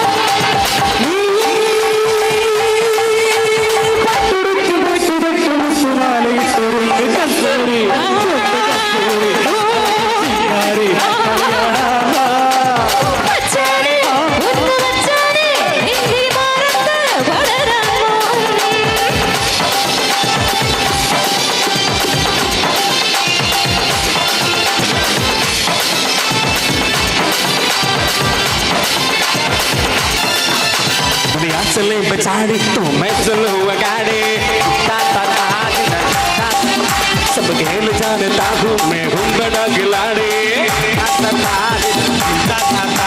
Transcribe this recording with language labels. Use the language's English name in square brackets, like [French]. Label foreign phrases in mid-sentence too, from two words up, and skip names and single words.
[Malayalam] കസ്തൂരി ശിങ്കാരി കളിയാടാ വച്ചാനേ ഒന്ന് വച്ചാനേ നിൻപിരി മാറത്ത് പടരാമോ [Hindi] दुनिया चले बेचारी तो मैं चलूँ गाड़ी ता ता ता ता सब खेल जानता हूँ मैं हूँ बड़ा खिलाड़ी ता ता ता ता ता